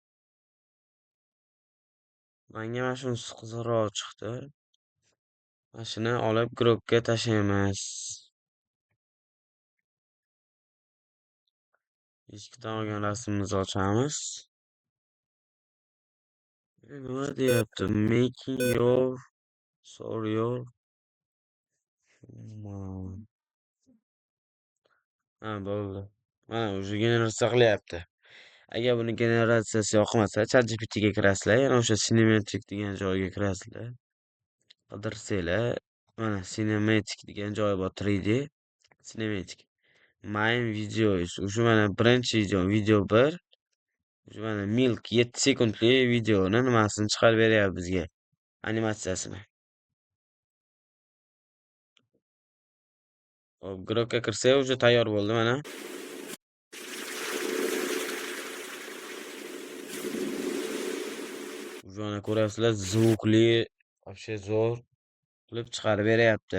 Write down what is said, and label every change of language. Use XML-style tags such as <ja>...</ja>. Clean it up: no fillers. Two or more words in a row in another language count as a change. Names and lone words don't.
<uz>Menga mana shunisi qiziqroq chiqdi. Mana shuni olib Grokka tashlaymiz. Eshikdan olgan rasmimizni ochamiz. Nima deyapti? Making your sorry your ha, bo'ldi. Mana o'zi generatsiya qilyapti. Agar buni generatsiyasi yoqmasa, ChatGPTga kirasizlar, yana o'sha Cinematic degan joyga kirasizlar. Qidirsanglar, mana Cinematic degan joyi bor, 3D Cinematic.</uz> <en>Main videos.</en> <uz>Shu mana birinchi video 1. Shu mana Milk 7 sekundli videoni nimasini chiqarib beryapti bizga, animatsiyasini. Hop, grokka kirsak, уже tayyor bo'ldi mana. Mana ko'rasizlar, zvukli, вообще zo'r qilib chiqarib beryapti.</uz>